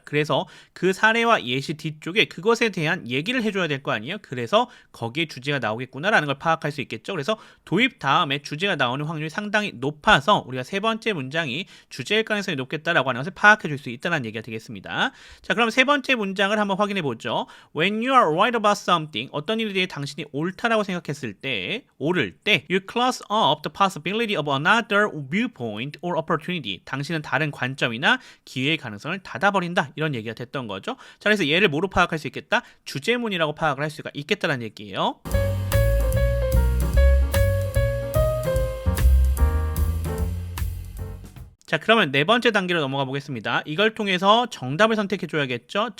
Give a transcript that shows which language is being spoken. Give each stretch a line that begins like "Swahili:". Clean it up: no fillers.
Korean: 그래서 그 사례와 예시 뒤쪽에 그것에 대한 얘기를 해줘야 될 거 아니에요. 그래서 거기에 주제가 나오겠구나라는 걸 파악할 수 있겠죠. 그래서 도입 다음에 주제가 나오는 확률이 상당히 높아서 우리가 세 번째 문장이 주제 기회일 가능성이 높겠다라고 하는 것을 파악해 줄 수 있다는 얘기가 되겠습니다. 자, 그럼 세 번째 문장을 한번 확인해 보죠.
English: When you are right about something,
Korean: 어떤 일에 대해 당신이 옳다라고 생각했을 때, 옳을 때,
English: you close up the possibility of another viewpoint or opportunity.
Korean: 당신은 다른 관점이나 기회의 가능성을 닫아버린다. 이런 얘기가 됐던 거죠. 자, 그래서 얘를 뭐로 파악할 수 있겠다? 주제문이라고 파악을 할 수가 있겠다는 얘기예요. 자, 그러면 네 번째 단계로 넘어가 보겠습니다. 이걸 통해서 정답을 선택해 줘야겠죠.